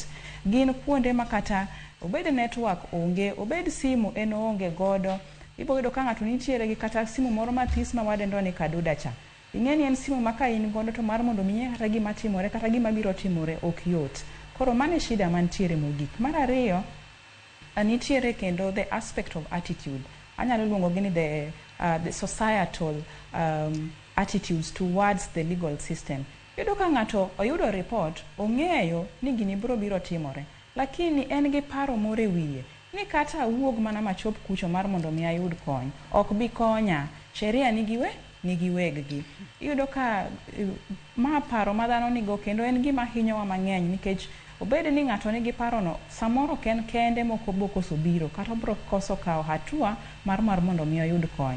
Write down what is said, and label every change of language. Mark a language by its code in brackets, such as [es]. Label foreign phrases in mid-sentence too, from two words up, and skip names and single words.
[luo] Gin kuonde ma kata obed network onge, obed simu en onge godo. Iboyudo ka ng'ato nitiere gi kata simu moro mathis ma wadendo ni kaduda cha. Ing'eni en simu ma ka in godo to mar mondo mi kata gima timore kata gima biro timore ok yot. Koro mane shida mantiere mogik. Mar ariyo nitiere kendo [en] the aspect of attitude. [luo] Anyalo luongo gini [en] the societal attitudes towards the legal system. [luo] Yudo ka ng'ato oyudo report ong'eyo ni gini biro timore lakini en gi paro more wiye ni kata wuog mana machop kucho mar mondo mi ayud kony ok bi konya, sheria nigi weggi. Iyudo ka ma paro ma dhano nigo kendo en gima hinyowa mang'eny nikech obed ni ng'ato nigi parono samoro ken kende moko bokoso biro kata bro koso kawo hatua mar mondo mi oyud kony.